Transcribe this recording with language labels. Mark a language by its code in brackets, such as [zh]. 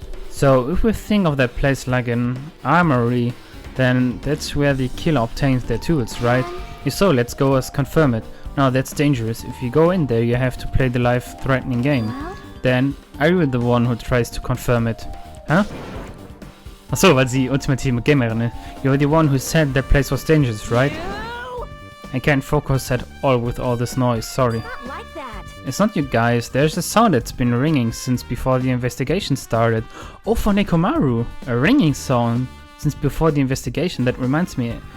[en] So if we think of that place like an armory, then that's where the killer obtains their tools, right? If so, let's go confirm it. Now that's dangerous. If you go in there, you have to play the life-threatening game. Then are you the one who tries to confirm it? Huh? [de] Achso, weil sie ultimative Gamerin ist. [en] You're the one who said that place was dangerous, right? I can't focus at all with all this noise, sorry. Not like that. It's not you guys, there's a sound that's been ringing since before the investigation started. Oh, for Nekomaru! A ringing sound since before the investigation, that reminds me.